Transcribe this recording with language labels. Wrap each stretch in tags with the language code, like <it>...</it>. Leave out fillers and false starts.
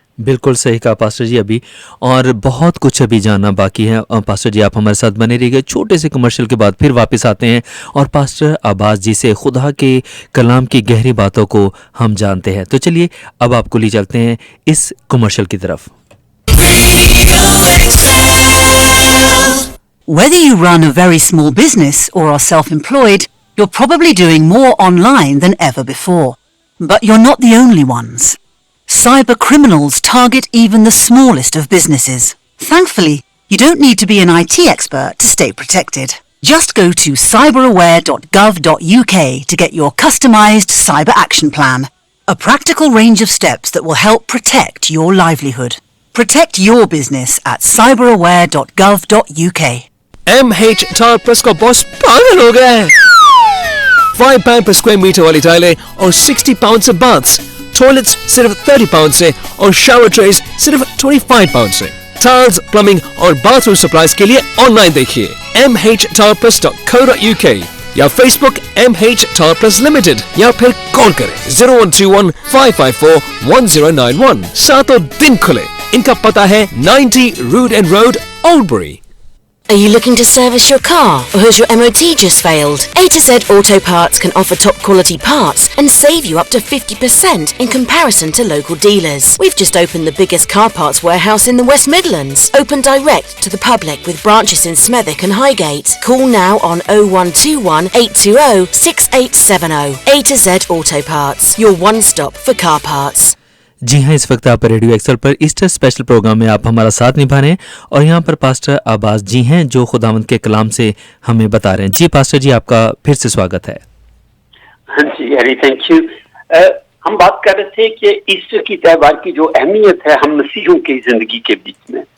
<hi>बिल्कुल सही कहा पास्टर जी अभी, और बहुत कुछ अभी जानना बाकी है। पास्टर जी आप हमारे साथ बने रहिए, छोटे से कमर्शियल के बाद फिर वापस आते हैं और पास्टर अब्बास जी से खुदा के कलाम की गहरी बातों को हम जानते हैं। तो चलिए अब आपको ले चलते हैं इस कमर्शियल की तरफ।</hi> <en>Whether you run a very small business or are self-employed, you're probably doing more online than ever before. But you're not the only ones. Cyber criminals target even the smallest of businesses. Thankfully, you don't need to be an IT expert to stay protected. Just go to cyberaware.gov.uk to get your customized cyber action plan. A practical range of steps that will help protect your livelihood. Protect your business at cyberaware.gov.uk.</en> <hi>MH Tile Plus का boss पागल हो गया है। £5</hi> <en>per square meter</en> <hi>वाली टाइलें और £60 से baths, toilets सिर्फ £30 से और शावर ट्रेज सिर्फ £25 से। टाइल्स, प्लम्बिंग और बाथरूम सप्लाईज के लिए ऑनलाइन देखिए mhtileplus.co.uk या Facebook MH Tile Plus Limited या फिर कॉल करें 0121 554 1091। सातों दिन खुले। इनका पता है 90 Rood End Road, Oldbury।</hi> <en>Are you looking to service your car, or has your MOT just failed? A to Z Auto Parts can offer top quality parts and save you up to 50% in comparison to local dealers. We've just opened the biggest car parts warehouse in the West Midlands, open direct to the public with branches in Smethwick and Highgate. Call now on 0121 820 6870. A to Z Auto Parts, your one stop for car parts.</en> <hi>जी हाँ, इस वक्त आप radio axle पर Easter special programme में आप हमारा साथ निभा रहे हैं और यहाँ पर पास्टर अब्बास जी हैं जो खुदावंद के कलाम से हमें बता रहे हैं। जी पास्टर जी आपका फिर से स्वागत है। हाँ जी हरी, थैंक यू। हम बात कर रहे थे कि ईस्टर की त्योहार की जो अहमियत है हम मसीहों की जिंदगी के बीच में,</hi>